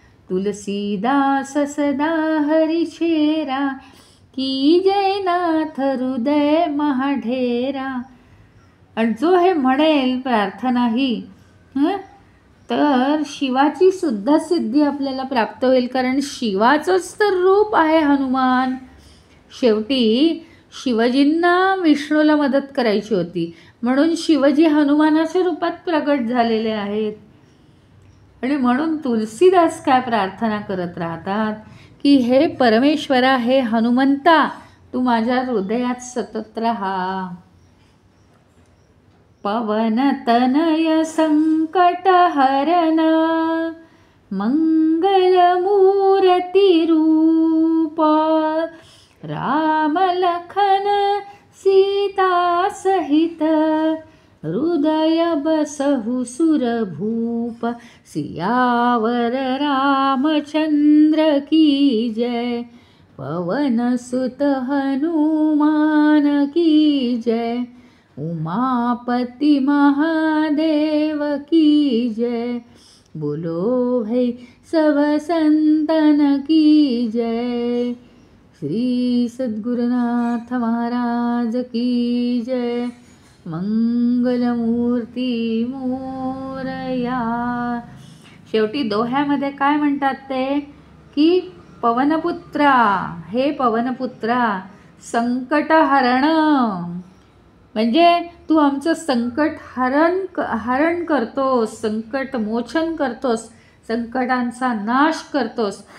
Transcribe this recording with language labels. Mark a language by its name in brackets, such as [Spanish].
[Hindi] तुलसीदास सदा हरि छेरा, की जय नाथ हृदय महाढेरा. [Marathi] आणि जो हे म्हणेल प्रार्थना ही तर शिवाची सुद्धा सिद्धी आपल्याला प्राप्त होईल, कारण शिवाचंच तर रूप आहे हनुमान. शेवटी शिवजींना विष्णूला मदत करायची होती, म्हणून शिवजी हनुमानाच्या रूपात प्रगट झालेले आहेत. आणि म्हणून तुलसीदास काय प्रार्थना करत राहतात की हे परमेश्वरा, हे हनुमंता, तू माझ्या हृदयात सतत राहा. [Hindi] पवन तनय संकट हरन, मंगल मूर्ति रूप. राम लखन सीता सहित, हृदय बसहु सुरभूप. सियावर रामचंद्र की जय, पवन सुत हनुमान की जय. उमापति महादेव की जय, बोलो भाई सब संतन की जय. श्री सद्गुरुनाथ महाराज की जय. [Marathi] मंगलमूर्ती मोरया. शेवटी दोह्यामध्ये काय म्हणतात ते की पवनपुत्रा, हे पवनपुत्रा, संकटहरण म्हणजे तू आमचं संकट हरण करतोस, संकट मोचन करतोस, संकटांचा नाश करतोस.